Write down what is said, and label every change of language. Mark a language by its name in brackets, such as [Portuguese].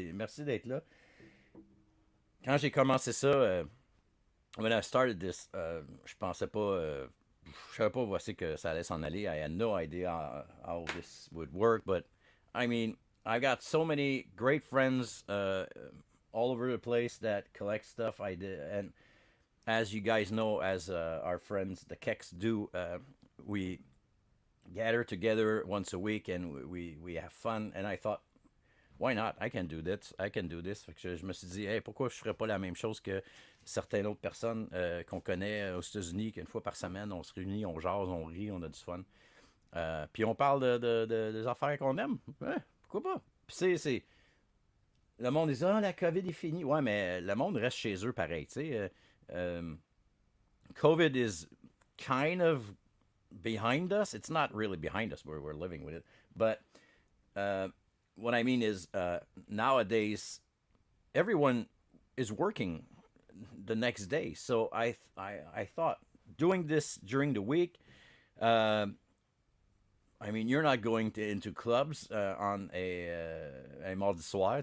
[French] Merci d'être là. Quand j'ai commencé ça, [English] when I started this, [French] je pensais pas, je savais pas voici que ça allait s'en aller. [English] I had no idea how this would work, but I mean, I got so many great friends all over the place that collect stuff. I did, and as you guys know, as our friends, the Keks do, we gather together once a week and we have fun. And I thought, why not? I can do this. [French] Fait que je me suis dit, hey, pourquoi je ferais pas la même chose que certaines autres personnes qu'on connaît aux États-Unis, qu'une fois par semaine, on se réunit, on jase, on rit, on a du fun. Puis on parle des affaires qu'on aime. Ouais, pourquoi pas? Puis c'est... Le monde dit, ah, la COVID est finie. Ouais, mais le monde reste chez eux pareil, tu sais. [English] COVID is kind of behind us. It's not really behind us. We're living with it. But what I mean is nowadays, everyone is working the next day. So I thought doing this during the week, I mean, you're not going into clubs on a [French] mardi soir.